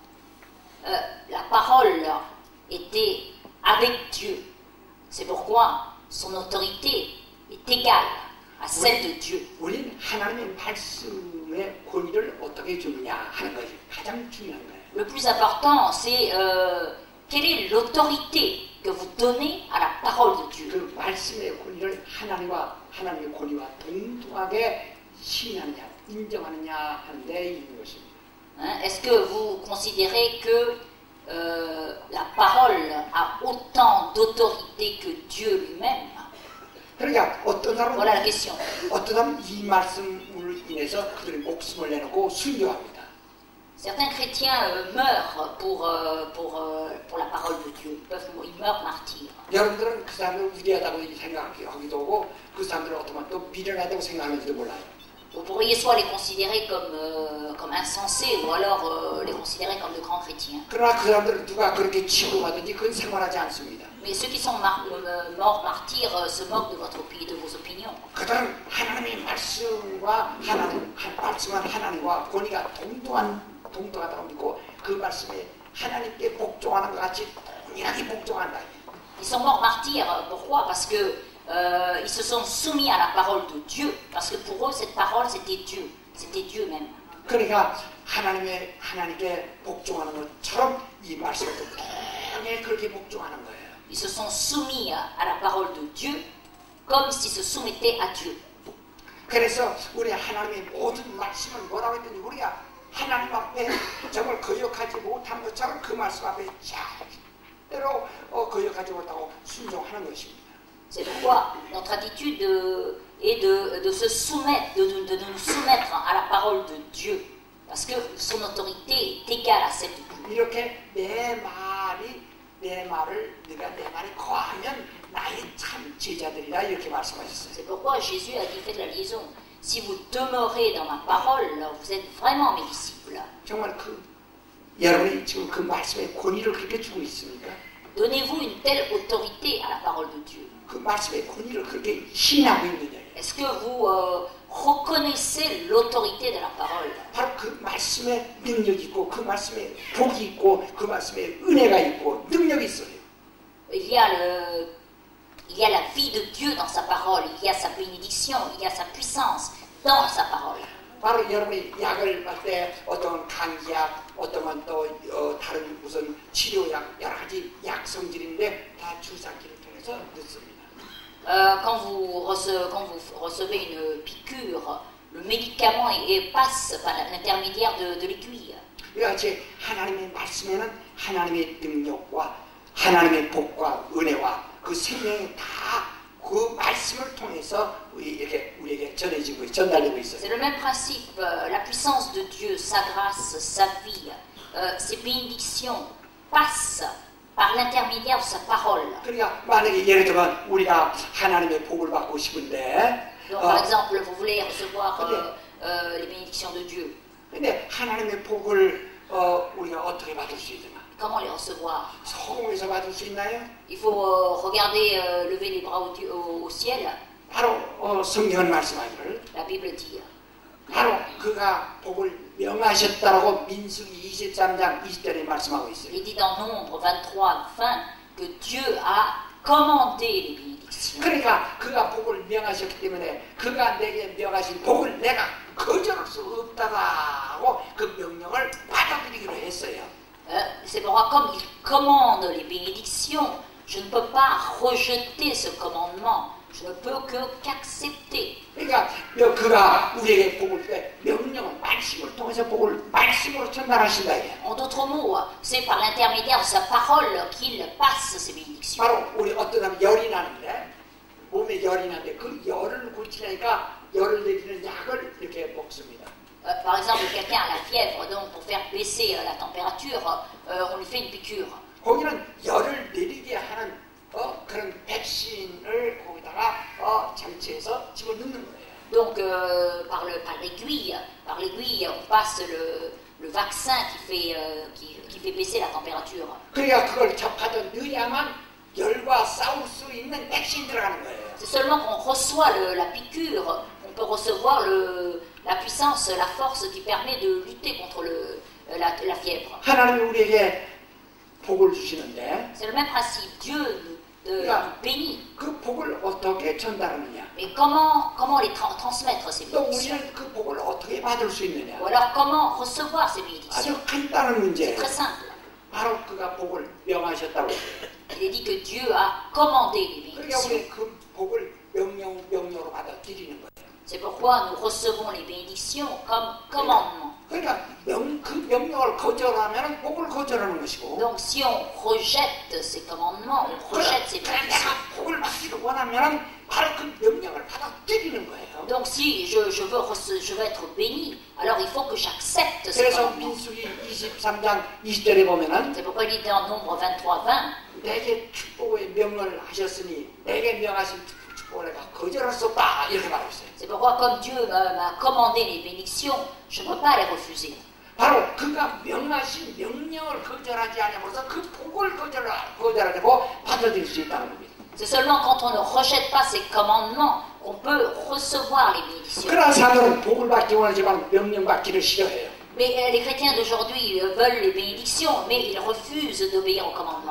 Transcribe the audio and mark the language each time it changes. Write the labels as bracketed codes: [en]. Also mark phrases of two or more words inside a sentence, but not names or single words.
[fr] La parole était avec Dieu. C'est pourquoi son autorité est égale à celle de Dieu. [ko] 우리는 하나님의 말씀의 권위를 어떻게 주느냐 하는 것이 가장 중요한 거예요. [fr] Le plus important, c'est quelle est l'autorité que vous donnez à la parole de Dieu. [ko] 그 말씀의 권위를 하나님의 권위와 동등하게 시인하느냐, 인정하느냐 하는데 있는 것입니다. [fr] Est-ce que vous considérez que la parole a autant d'autorité que Dieu lui-même? [ko] 그러니까 어떤 사람은 [fr] Voilà la question. [ko] 어떤 사람은 이 말씀을 인해서 그들의 목숨을 내놓고 순교합니다. [fr] Certains chrétiens meurent pour la parole de Dieu. Ils meurent martyrs. [ko] 여러분들은 그 사람을 위대하다고 생각하기도 하고 그 사람들은 어쩌면 또 미련하다고 생각하는지도 몰라요. [fr] Vous pourriez soit les considérer comme insensés ou alors les considérer comme de grands chrétiens. [ko] 그러나 그 사람들은 누가 그렇게 취급하든지 그건 상관하지 않습니다. [fr] Mais ceux qui sont morts martyrs se moquent de vos opinions. [ko] 그들은 하나님의 말씀과 말씀한 하나님과 권위가 동등하다고 믿고 그 말씀에 하나님께 복종하는 것 같이 동일하게 복종한다. [fr] Ils sont morts martyrs. Pourquoi? Parce que ils se sont soumis à la parole de Dieu. Parce que pour eux, cette parole, c'était Dieu même. [ko] 그러니까 하나님께 복종하는 것처럼 이 말씀을 동일하게 그렇게 복종하는 거예요. [fr] Ils se sont soumis à la parole de Dieu comme s'ils se soumettaient à Dieu. [ko] 그래서 우리 하나님의 모든 말씀은 뭐라고 했더니 우리가 하나님 앞에 정말 거역하지 못한 것처럼 그 말씀 앞에 절대로 거역하지 못하고 순종하는 것입니다. [fr] C'est pourquoi notre attitude est de se soumettre, de nous soumettre à la parole de Dieu, parce que son autorité est égale à celle de Dieu. [ko] 이렇게 내 말을 네가 내 말에 거하면 나의 참 제자들이라 이렇게 말씀하셨어요. [fr] C'est pourquoi Jésus a dit fait de la liaison. Si vous demeurez dans ma parole, vous êtes vraiment mes disciples. [ko] 정말 여러분이 지금 그 말씀의 권위를 그렇게 주고 있습니까? [fr] Donnez-vous une telle autorité à la parole de Dieu. [ko] 그 말씀의 권위를 그렇게 신하고 있느냐? [fr] Est-ce que vous reconnaissez l'autorité de la parole? [ko] 바로 그 말씀에 능력이 있고 그 말씀에 복이 있고 그 말씀에 은혜가 있고 능력이 있어요. [fr] Il y a la vie de Dieu dans sa parole, il y a sa bénédiction, il y a sa puissance dans sa parole. [ko] 바로 여러분이 약을 받을 때 어떤 감기약, 어떤 또 다른 무슨 치료약 여러 가지 약 성질인데 다 주사기를 통해서 넣습니다. [fr] Quand vous recevez une piqûre le médicament passe par l'intermédiaire de l'aiguille. [ko] 그러니까 제 하나님의 말씀에는 하나님의 능력과 하나님의 복과 은혜와 그 생명이 다 그 말씀을 통해서 우리에게 전달되고 있어요. [fr] C'est le même principe, la puissance de Dieu, sa grâce, sa vie, ses bénédictions passent par l'intermédiaire de sa parole. [ko] 그러니까 만약에 예를 들면 우리가 하나님의 복을 받고 싶은데 [fr] Donc par exemple, vous voulez recevoir les bénédictions de Dieu. [ko] 근데 하나님의 복을 우리가 어떻게 받을 수 있나? [fr] Comment les recevoir? [ko] 성공에서 받을 수 있나요? [fr] Il faut regarder, lever les bras au ciel. [ko] 바로 성경은 말씀하기를 [fr] La Bible dit. [ko] 바로 그가 복을 명하셨다라고 민수기 23장 20절에 말씀하고 있어요. [fr] Il dit dans Nombre 23:20 que Dieu a commandé les bénédictions. [ko] 그러니까 그가 복을 명하셨기 때문에 그가 내게 명하신 복을 내가 거절할 수 없다고 그 명령을 받아들이기로 했어요. [fr] C'est pourquoi comme il commande les bénédictions, je ne peux pas rejeter ce commandement. Je ne peux qu'accepter. [ko] 그러니까 그가 우리에게 복을 때 명령은 말씀을 통해서 복을 말씀으로 전달하신다. [fr] En d'autres mots, c'est par l'intermédiaire de sa parole qu'il passe ces bénédictions. [ko] 바로 우리 어떤 사람 열이 나는데 몸에 열이 나는데 그 열을 고치려니까 열을 내리는 약을 이렇게 먹습니다. [fr] Par exemple, quelqu'un a la fièvre, donc pour faire baisser la température, on lui fait une piqûre. [ko] 거기는 열을 내리게 하는 그런 백신을 거기다가 장치해서 집어넣는 거예요. [fr] Donc par l'aiguille, on passe le vaccin qui fait baisser la température. [ko] 그러니까 그걸 접하던 넣어야만 열과 싸울 수 있는 백신 들어가는 거예요. [fr] C'est seulement qu'on reçoit la piqûre, on peut recevoir la puissance, la force qui permet de lutter contre la fièvre. [ko] 하나님이 우리에게 복을 주시는데 [fr] C'est le même principe. Dieu nous bénit. [ko] 그 복을 어떻게 전달하느냐? [fr] Mais comment les transmettre ces [ko] 또 [fr] bénédictions? [ko] 우리는 그 복을 어떻게 받을 수 있느냐? [fr] Ou alors comment recevoir ces bénédictions? [ko] 아주 간단한 [fr] C'est [ko] 문제예요. [fr] très simple. [ko] 바로 그가 복을 명하셨다고 해요. [fr] Il est dit que Dieu a commandé les [ko] 그러니까 [fr] bénédictions. [ko] 우리 그 복을 명령으로 받아들이는 거예요. [fr] C'est pourquoi nous recevons les bénédictions comme commandement. [ko] 그러니까 그 명령을 거절하면 복을 거절하는 것이고. [fr] Donc si on rejette ces commandements, on rejette ces [ko] 그래 [fr] bénédictions. [ko] 내가 복을 받기를 원하면 바로 그 명령을 받아들이는 거예요. [fr] Donc si je veux être béni, alors il faut que j'accepte ces [ko] 그래서 [fr] commandements. [ko] 민수기 23장 20절에 보면은 [fr] C'est pourquoi il dit dans Nombre 23:20, [ko] 내게 축복의 명령을 하셨으니 내게 명하신 축복을 내가 거절할 수 없다 이렇게 말하고 있어요. [fr] c'est pourquoi comme Dieu m'a commandé les bénédictions, je ne peux pas les refuser. [ko] 바로 그가 명하신 명령을 거절하지 않으면서 그 복을 거절하고 받아들일 수 있다는 겁니다. [fr] C'est seulement quand on ne rejette pas ces commandements qu'on peut recevoir les bénédictions. [ko] 그러나 사람들은 복을 받기 원하지만 명령 받기를 싫어해요. [fr] Mais les chrétiens d'aujourd'hui veulent les bénédictions, mais ils refusent d'obéir aux commandements.